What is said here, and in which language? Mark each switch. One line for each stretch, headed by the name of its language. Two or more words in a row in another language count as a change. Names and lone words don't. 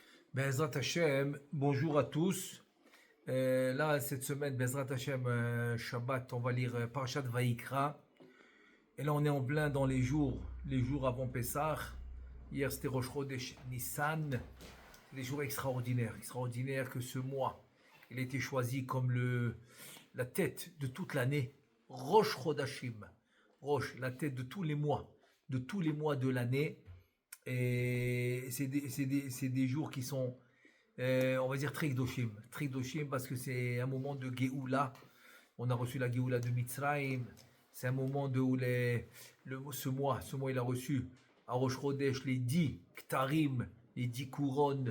Hebrew: בעזרת השם,
French: bonjour à tous. Là, cette semaine,
Hebrew: בעזרת השם, שבת,
French: on va lire Parashat Vayikra. Et là, on est en plein dans les jours avant Pessah. Hier, c'était Rosh Chodesh Nissan. C'est des jours extraordinaires que ce mois, il a été choisi comme la tête de toute l'année.
Hebrew: ראש חודשים.
French: Rosh, la tête de tous les mois de l'année. Et c'est des jours qui sont, on va dire, très Kdoshim, parce que c'est un moment de Géoula. On a reçu la Géoula de Mitzrayim. C'est un moment où ce mois, il a reçu à Rosh Chodesh les 10 Ktarim, les 10 couronnes.